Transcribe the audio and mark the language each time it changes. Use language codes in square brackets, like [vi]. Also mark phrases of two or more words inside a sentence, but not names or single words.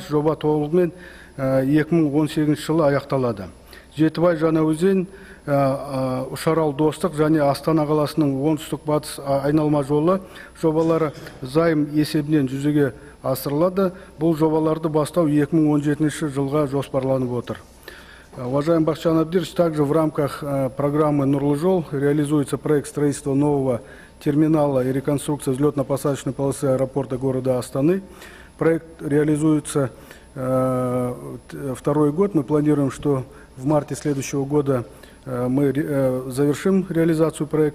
[kk] Жоба толығымен 2018 жылы аяқталады. Жетібай Жаңаөзен, Үшарал Достық және Астана қаласының оңтүстік батыс айналма жолы жобалары займ есебінен жүзеге асырылады. Бұл жобаларды бастау 2017 жылға жоспарланып отыр. [ru] Уважаемый Бахчан Абдирович, также в рамках программы «Нурлы жол» реализуется проект строительства нового терминала и реконструкция взлетно-посадочной полосы аэропорта города Астаны. Проект реализуется второй год. Мы планируем, что в марте следующего года мы завершим реализацию проекта.